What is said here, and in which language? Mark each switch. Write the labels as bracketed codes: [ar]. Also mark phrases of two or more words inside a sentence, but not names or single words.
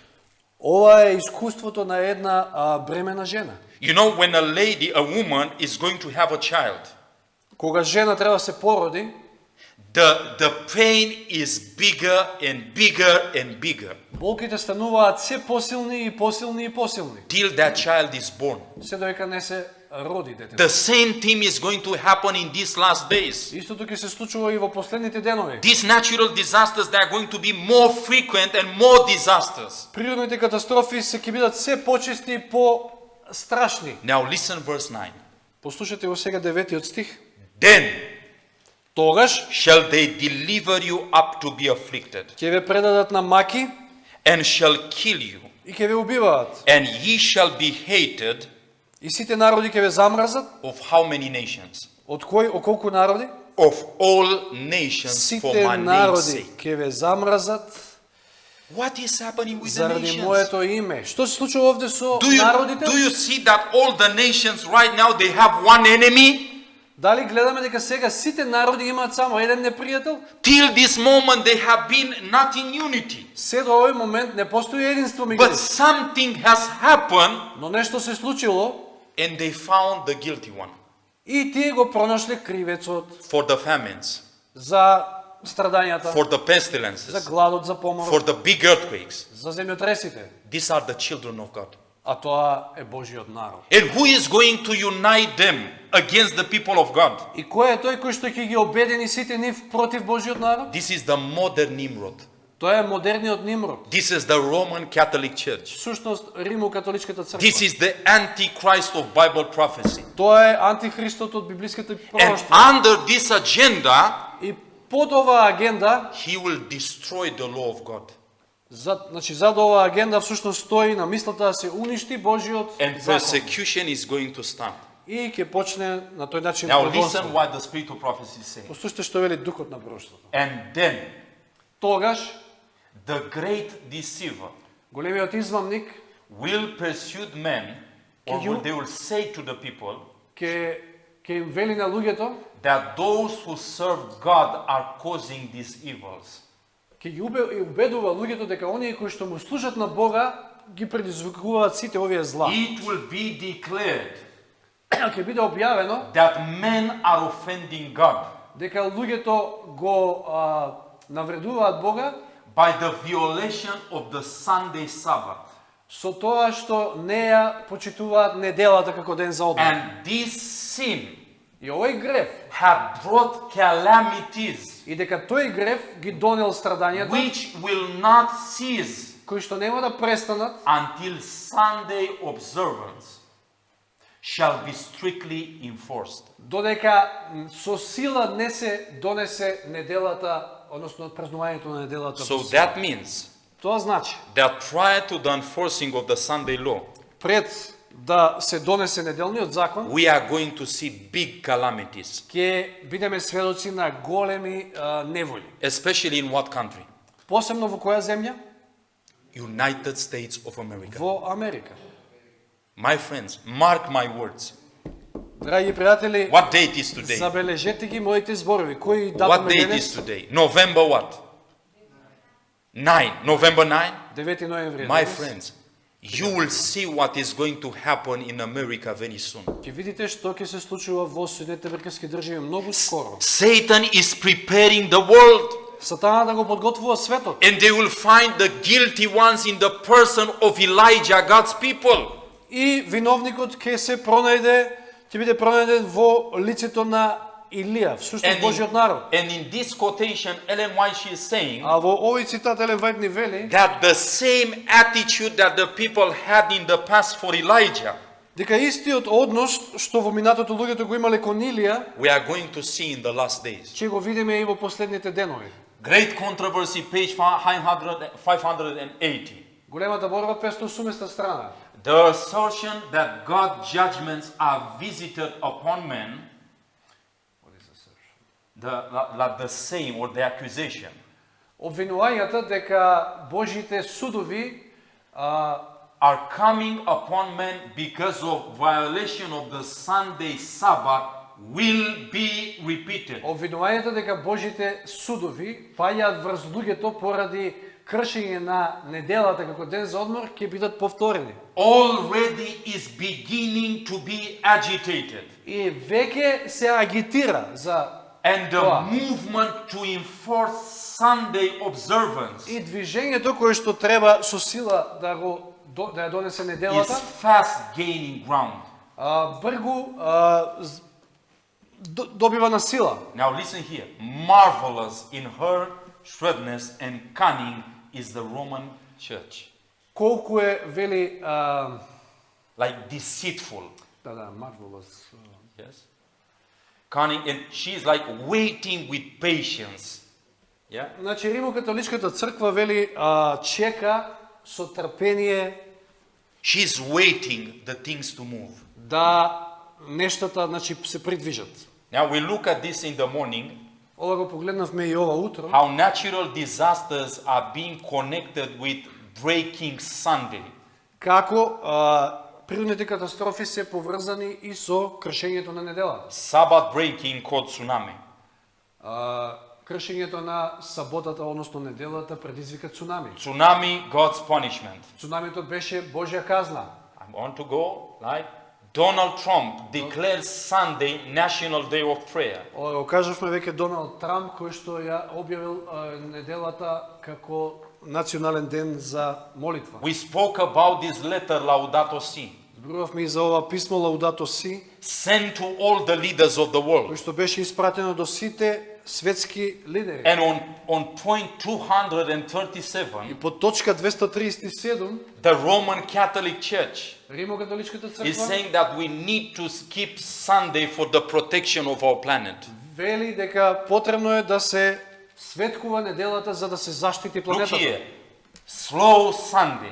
[mk] Ова е искуството на една бремена жена. [en] You know, when a woman is going to have a child, [mk] Кога жена треба да се породи, [en] the pain is bigger and bigger and bigger [mk] болките стануваат се посилни и посилни и посилни. [en] till that child is born. [mk] Се додека не се роди детето. [en] The same thing is going to happen in these last days. [mk] Истото ќе се случува и во последните денови. [en] These natural disasters, they are going to be more frequent and more disasters. [mk] Природните катастрофи се ќе бидат се почести и по-страшни. [en] Now listen verse 9. [mk] Послушате го сега 9 стих. [en] Then [mk] Тогаш [en] shall they deliver you up to be afflicted, [mk] ќе ве предадат на маки [en] and shall kill you, [mk] и ќе ве убиваат. [en] and ye shall be hated [mk] И сите народи ќе ве замразат. [en] of how many nations? [mk] Од колку народи? [en] Of all nations for [mk] Сите [en] my name's [mk] народи [en] sake. [mk] ќе ве замразат [en] What is happening with the [mk] заради [en] nations? [mk] моето име. Што се случува овде со [en] Do [mk] народите? [en] you see that all the nations right now, they have one enemy? [mk] Дали гледаме дека сега сите народи имаат само еден непријател? [en] Till this moment they have been not in unity. [mk] Се до овој момент не постои единство меѓу [en] But [mk] нив. [en] something has happened [mk] Но нешто се случило [en] and they found the guilty one [mk] и тие го пронашле кривецот [en] for the famines, [mk] за страдањата, [en] for the [mk] за [en] pestilences, [mk] гладот, за [en] for [mk] поморот, [en] the big earthquakes. [mk] за земјотресите. [en] These are the children of God. [mk] А тоа е Божиот народ. [en] And who is going to unite them against the people of God? [mk] И кој е тој кој што ќе ги обедини сите нив против Божиот народ? [en] This is the modern Nimrod. [mk] Тоа е модерниот Нимрод. [en] This is the Roman Catholic Church. [mk] Всушност Римо-католичката [en] This [mk] црква. [en] is the Antichrist of Bible prophecy. [mk] Тоа е антихристот од библиската [en] And [mk] пророштво. [en] under this agenda, [mk] И под оваа агенда, [en] he will destroy the law of God. [mk] зад оваа агенда всушност стои на мислата да се уништи Божиот [en] And [mk] закон. [en] persecution is going to start. [mk] И ќе почне на тој начин [en] Now [mk] прогонство. [en] listen what the spirit of prophecy says. [mk] Послушайте што вели духот на пророштвото. [en] And then [mk] Тогаш [en] the great deceiver, [mk] Големиот измамник [en] will pursue men, or Can you- they will say to the people [mk] ќе им вели на луѓето, [en] that those who serve God are causing these evils. [mk] ќе ги убедува луѓето дека оние кои што му служат на Бога ги предизвикуваат сите овие зла. [en] It will be declared [mk] Ќе биде објавено [en] that men are offending God [mk] дека луѓето го навредуваат Бога [en] by the violation of the Sunday Sabbath. [mk] со тоа што не ја почитуваат неделата како ден за одмор. [en] And this sin [mk] И овој грев, [en] have brought calamities [mk] и дека тој грев ги донел страдањата, [en] which will not cease [mk] кои што нема да престанат [en] until Sunday observance shall be strictly enforced. [mk] додека со сила не се донесе неделата, односно празнувањето на неделата. [en] So [mk] во сила. [en] that means [mk] Тоа значи, [en] that prior to the enforcing of the Sunday law, [mk] пред да се донесе неделниот закон, [en] we are going to see big calamities, [mk] ќе бидеме сведоци на големи неволи. [en] especially in what country? [mk] Посебно во која земја? [en] United States of America. [mk] Во Америка. [en] My friends, mark my words. [mk] Драги пријатели, [en] What date is today? [mk] забележете ги моите зборови. Кој [en] What [mk] датум е [en] date is [mk] денес? [en] today? November what? 9. November 9? [mk] 9 ноември. е [en] My [mk] денес. [en] friends, you will see what is going to happen in America very soon. [mk] Ќе видите што ќе се случува во Соединетите американски држави многу скоро. [en] Satan is preparing the world, [mk] Сатана да го подготвува светот. [en] and they will find the guilty ones in the person of Elijah, God's people. [mk] И виновникот ќе се пронајде, ќе биде пронајден во лицето на Илија, всушност Божјиот народ. [en] And in this quotation, Ellen White, she is saying [mk] А во овој цитат Елен Вајт ни вели [en] that the same attitude that the people had in the past for Elijah, [mk] дека истиот однос што во минатото луѓето го имале кон Илија, [en] we are going to see in the last days. [mk] ќе го видиме и во последните денови. [en] Great controversy, page 580. [mk] Големата борба, 580 страна. [en] The assertion that God's judgments are visited upon men, the same or the accusation, [mk] Обвинувањата дека Божите судови [en] are coming upon men because of violation of the Sunday Sabbath will be repeated. [mk] обвинувањата дека Божите судови паѓаат врз луѓето поради кршење на неделата како ден за одмор ќе бидат повторени. [en] Already is beginning to be agitated. [mk] И веќе се агитира за [en] And the [mk] Тоа. [en] movement to enforce Sunday observance [mk] и движењето кое што треба со сила да ја донесе [en] is [mk] неделата, [en] fast gaining ground. [mk] бргу добива на сила. [en] Now listen here. Marvelous in her shrewdness and cunning is the Roman church. [mk] Колку е вели [en] Like deceitful. marvelous. Yes. Cunning, and she's like waiting with patience. Yeah. [mk] Значи Римокатоличката црква вели чека со трпение [en] She's waiting the things to move. [mk] да нештата значи се придвижат. [en] Now we look at this in the morning, [mk] Ова го погледнавме и ова утро. [en] how natural disasters are being connected with breaking Sunday. [mk] Како природните катастрофи се поврзани и со кршењето на недела. [en] Sabbath breaking called tsunami. [mk] Кршењето на саботата, односно неделата, предизвика цунами. [en] Tsunami, God's punishment. [mk] Цунамито беше Божја казна. [en] I want to go like Donald Trump declares Sunday National Day of Prayer. [mk] Ова го кажавме веќе Доналд Трамп кој што ја објавил неделата како национален ден за молитва. [en] We spoke about this letter Laudato Si, [mk] Зборувавме и за ова писмо Лаудато Си, [en] sent to all the leaders of the world. [mk] кој што беше испратено до сите светски лидери. [en] And on point [mk] И 237, по точка 237 [en] the Roman Catholic Church [mk] Римокатоличката [en] is [mk] црква [en] saying that we need to skip Sunday for the protection of our planet. [mk] вели дека потребно е да се светкува неделата за да се заштити [en] Look [mk] планетата. [en] here, slow Sunday,